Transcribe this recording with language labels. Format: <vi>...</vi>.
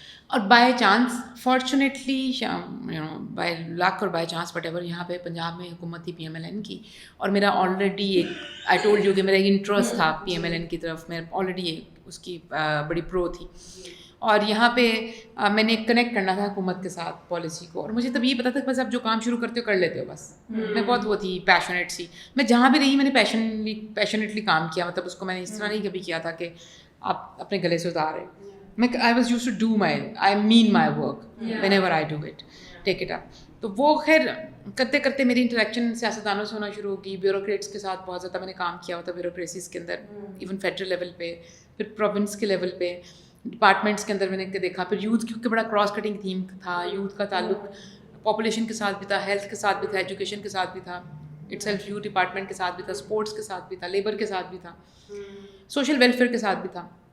<ur>اور</ur> <en>by chance fortunately by luck</en> <ur>اور</ur> <en>by chance whatever ایور,</en> <ur>یہاں پہ پنجاب میں حکومت تھی PMLN کی, اور میرا آلریڈی ایک</ur> <en>I told you</en> <ur>کہ میرا ایک انٹرسٹ تھا PMLN کی طرف, میں آلریڈی اس کی بڑی پرو تھی. اور یہاں پہ میں نے کنیکٹ کرنا تھا حکومت کے ساتھ پالیسی کو, اور مجھے تب یہ پتا تھا کہ بس آپ جو کام شروع کرتے ہو کر لیتے ہو بس. میں بہت وہ تھی پیشنیٹ سی, میں جہاں بھی رہی میں نے پیشنیٹلی کام کیا. مطلب اس کو میں نے اس طرح نہیں کبھی کیا تھا کہ آپ اپنے گلے سے اتارے.</ur> <en>I was used to do I mean my work whenever I do it, take it up.</en> <ur>تو وہ خیر کرتے کرتے میری انٹریکشن سیاستدانوں سے ہونا شروع ہوگی, بیوروکریٹس کے ساتھ بہت زیادہ میں نے کام کیا ہوتا بیوروکریسیز کے اندر, ایون فیڈرل لیول پہ, پھر پروونس کے لیول پہ, ڈپارٹمنٹس کے اندر میں نے دیکھا. پھر یوتھ کیونکہ بڑا کراس کٹنگ تھیم تھا, یوتھ کا تعلق پاپولیشن کے ساتھ بھی تھا, ہیلتھ کے ساتھ بھی تھا, ایجوکیشن کے ساتھ بھی تھا,</ur> <en>itself</en> <ur>یوتھ ڈپارٹمنٹ کے ساتھ بھی تھا, اسپورٹس کے ساتھ بھی تھا, لیبر کے ساتھ بھی تھا, سوشل ویلفیئر کے ساتھ بھی تھا.</ur>